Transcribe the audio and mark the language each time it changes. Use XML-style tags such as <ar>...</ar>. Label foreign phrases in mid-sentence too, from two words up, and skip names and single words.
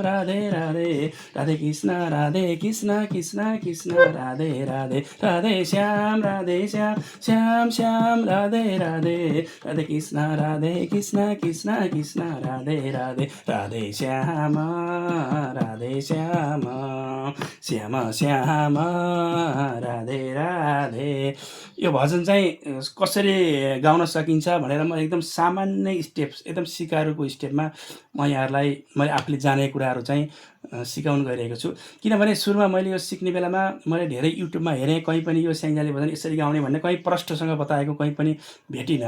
<ne>राधे राधे राधे कृष्ण कृष्ण राधे राधे राधे श्याम श्याम श्याम राधे राधे राधे कृष्ण कृष्ण राधे राधे राधे श्याम श्याम श्याम राधे राधे। यो भजन चाहिँ कसरी गाउन सकिन्छ भनेर म एकदम सामान्य स्टेप्स, एकदम सिकारुको स्टेपमा म यहाँहरूलाई मैले आफूले जानेको कुराहरू चाहिँ सिकाउन गइरहेको छु। किनभने सुरुमा मैले यो सिक्ने बेलामा मैले धेरै युट्युबमा हेरेँ, कहीँ पनि यो स्याङ्जाले भजन यसरी गाउने भन्ने कहीँ प्रष्टसँग बताएको कहीँ पनि भेटिनँ।</ne>